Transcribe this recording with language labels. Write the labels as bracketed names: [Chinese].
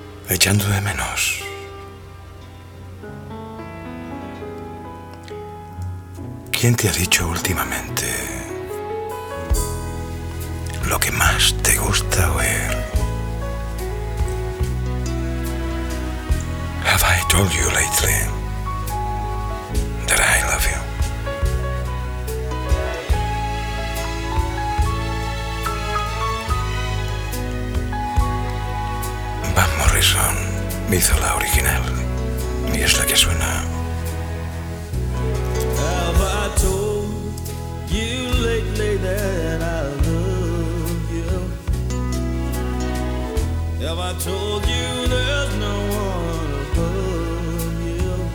[Spanish] echando de menos. ¿Quién te ha dicho últimamente lo que más te gusta oír? [English] Have I told you lately that I love you? [Spanish] Van Morrison hizo la original y es la que suena. [English] Have I told you lately that I love you? Have I told you there's no one above you?